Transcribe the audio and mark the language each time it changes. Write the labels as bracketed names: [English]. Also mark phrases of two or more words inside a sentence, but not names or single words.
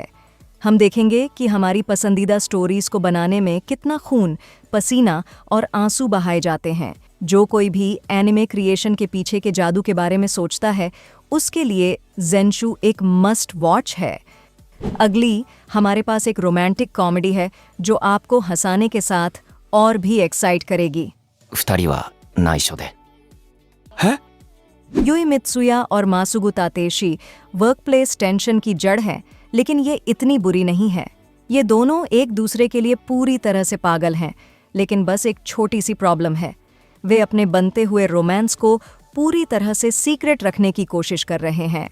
[Hindi] हम देखेंगे कि हमारी पसंदीदा स्टोरीज को बनाने में कितना खून, पसीना और आंसू बहाए जाते हैं। जो कोई भी [English] anime creation [Hindi] के पीछे के जादू के बारे में सोचता है, उसके लिए ज़ेनशू एक [English] must watch [Hindi] है। अगली हमारे पास एक [English] romantic comedy [Hindi] है जो आपको हंसाने के साथ और भी एक्साइट करेगी। [Japanese] 二人は内緒で。 [Hindi] यूई मित्सुया और मासुगु तातेशी [English] workplace tension [Hindi] की जड़ है, लेकिन ये इतनी बुरी नहीं है। ये दोनों एक दूसरे के लिए पूरी तरह से पागल हैं, लेकिन बस एक छोटी सी प्रॉब्लम है। वे अपने बनते हुए रोमांस को पूरी तरह से सीक्रेट रखने की कोशिश कर रहे हैं।